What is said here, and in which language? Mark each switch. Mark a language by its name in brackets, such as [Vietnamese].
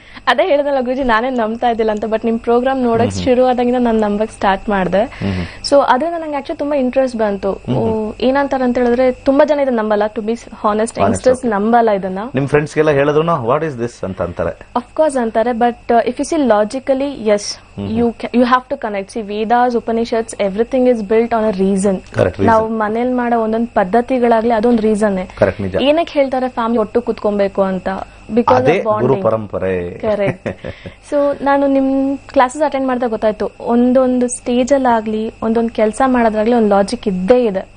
[Kannada] ಅದೇ ಹೇಳಿದಲ್ಲ ಗುರುಜಿ, ನಾನೇ ನಂಬ್ತಾ ಇದ್ದಿಲ್ಲ ಅಂತ. ಬಟ್ ನಿಮ್ ಪ್ರೋಗ್ರಾಮ್ ನೋಡಕ್ ಶುರು ಆದಾಗಿಂದ ನಾನು ನಂಬಕ್ ಸ್ಟಾರ್ಟ್ ಮಾಡಿದೆ. ಸೊ ಅದರಿಂದ ನಂಗೆ ಆಕ್ಚುಲಿ ತುಂಬಾ ಇಂಟ್ರೆಸ್ಟ್ ಬಂತು. ಏನಂತಾರ ಅಂತ ಹೇಳಿದ್ರೆ ತುಂಬಾ ಜನ ಇದನ್ನ ನಂಬಲ್ಲ. [English] to be honest, [Kannada] ಯಂಗ್ಸ್ಟರ್ಸ್ ನಂಬಲ್ಲ ಇದನ್ನ. ನಿಮ್ ಫ್ರೆಂಡ್ಸ್ ಗೆಲ್ಲ ಹೇಳಿದ್ರು [English] what is this [Kannada] ಅಂತ ಅಂತಾರೆ. ಅಫ್ಕೋರ್ಸ್ ಅಂತಾರೆ. [English] But if you see logically, yes, you have to connect. See, Vedas, Upanishads, everything is built on a reason. [Kannada] ನಾವು ಮನೇಲಿ ಮಾಡೋ ಒಂದೊಂದು ಪದ್ಧತಿಗಳಾಗ್ಲಿ ಅದೊಂದು ರೀಸನ್. ಏನಕ್ಕೆ ಹೇಳ್ತಾರೆ ಫ್ಯಾಮಿಲಿ ಒಟ್ಟು ಕುತ್ಕೊಬೇಕು ಅಂತ? [English] because [Kannada] ಪರಂಪರೆ. [English] Correct. [Kannada] ಸೊ ನಾನು ನಿಮ್ ಕ್ಲಾಸಸ್ ಅಟೆಂಡ್ ಮಾಡಿದಾಗ ಗೊತ್ತಾಯ್ತು, ಒಂದೊಂದು ಸ್ಟೇಜ್ ಅಲ್ಲಾಗ್ಲಿ ಒಂದೊಂದು ಕೆಲಸ ಮಾಡೋದ್ರಾಗ್ಲಿ ಒಂದು ಲಾಜಿಕ್ ಇದ್ದೇ ಇದೆ.